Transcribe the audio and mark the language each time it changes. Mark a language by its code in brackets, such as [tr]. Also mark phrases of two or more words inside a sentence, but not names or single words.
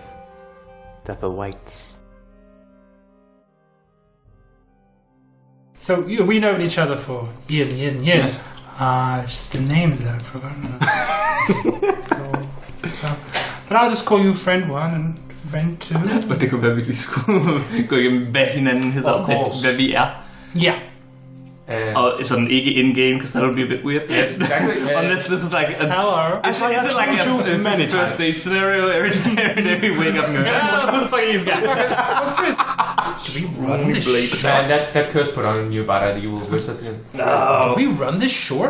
[en] Death awaits." So we known each other for years and years and years. It's just the names that I've forgotten. But I'll just call you friend 1 and friend 2. [da] Men det kunne være, hvis vi skulle gå igennem, hvad hinanden hedder, og hvad vi er. Ja. Og sådan ikke [en] in-game, because that would be a bit weird. Yes, exactly. Unless this is like a... Hello. Is it like a first date scenario every time we wake up and go, who the fuck are these guys? What's this? Do we run this shop? Man, that curse put on you by that evil wizard. Do we run this short?